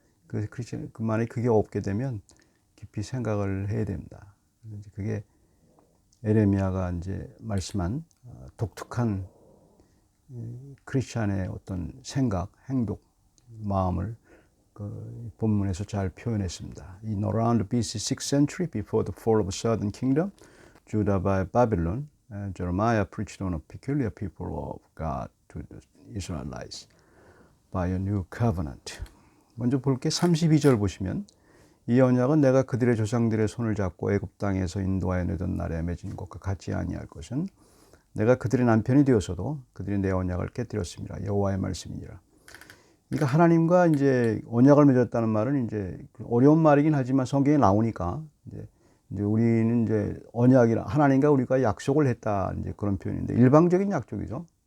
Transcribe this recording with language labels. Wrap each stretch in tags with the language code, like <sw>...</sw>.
<ko>그래서 만약에 그게 없게 되면 깊이 생각을 해야 됩니다. 그게 예레미야가 이제 말씀한 독특한 크리스찬의 어떤 생각, 행동, 마음을 그 본문에서 잘 표현했습니다.</ko> <en>In around the BC 6th century, before the fall of the southern kingdom, Judah by Babylon, Jeremiah preached on a peculiar people of God to the Israelites by a new covenant.</en> <ko>먼저 볼게 32절 보시면 이 언약은 내가 그들의 조상들의 손을 잡고 애굽 땅에서 인도하여 내던 날에 맺은 것과 같지 아니할 것은 내가 그들의 남편이 되었어도 그들이 내 언약을 깨뜨렸습니다. 여호와의 말씀이니라. 그러니까 하나님과 이제 언약을 맺었다는 말은 이제 어려운 말이긴 하지만 성경에 나오니까 이제 우리는 이제 언약이라 하나님과 우리가 약속을 했다 이제 그런 표현인데 일방적인 약속이죠.</ko>